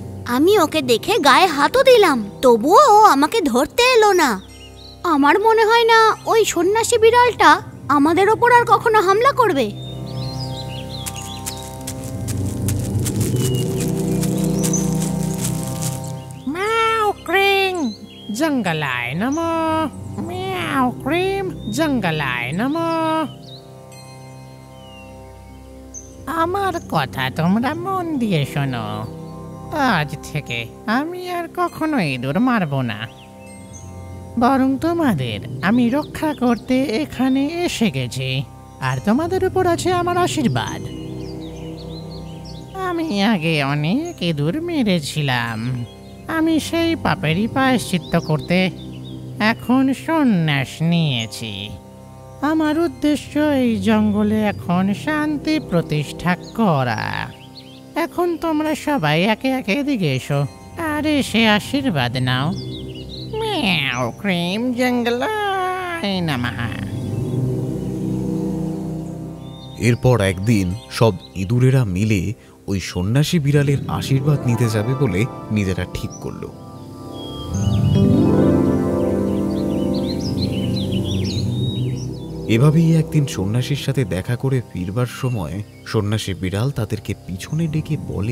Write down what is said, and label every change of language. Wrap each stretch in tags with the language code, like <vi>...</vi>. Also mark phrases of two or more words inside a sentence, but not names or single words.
<bn>আমি ওকে দেখে গায়ে হাতও দিলাম, তবুও ও আমাকে ধরতে এলো না। আমার মনে হয় না ওই সন্ন্যাসী বিড়ালটা আমাদের ওপর আর কখনো হামলা করবে।</bn> <sa>म्याऊ क्रीम जंगलाय नमो, म्याऊ क्रीम जंगलाय नमो।</sa> <bn>আমার কথা তোমরা মন দিয়ে শোনো। আজ থেকে আমি আর কখনো ইঁদুর মারব না, বরং তোমাদের আমি রক্ষা করতে এখানে এসে গেছি। আর তোমাদের উপর আছে আমার আশীর্বাদ। আমি আগে অনেক ইঁদুর মেরেছিলাম, আমি সেই পাপেরই প্রায়শ্চিত্ত করতে এখন সন্ন্যাস নিয়েছি। আমার উদ্দেশ্য এই জঙ্গলে এখন শান্তি প্রতিষ্ঠা করা। এখন তোমরা সবাই একে একে এদিকে এসো আর এসে আশীর্বাদ নাও।</bn> <sa>म्याऊ क्रीम जंगलाय नमः।</sa> <bn>এরপর একদিন সব ইঁদুরেরা মিলে ওই সন্ন্যাসী বিড়ালের আশীর্বাদ নিতে যাবে বলে নিজেরা ঠিক করলো। এভাবেই একদিন সন্ন্যাসীর সাথে দেখা করে ফিরবার সময় সন্ন্যাসী বিড়াল তাদেরকে পিছনে ডেকে বলে,</bn>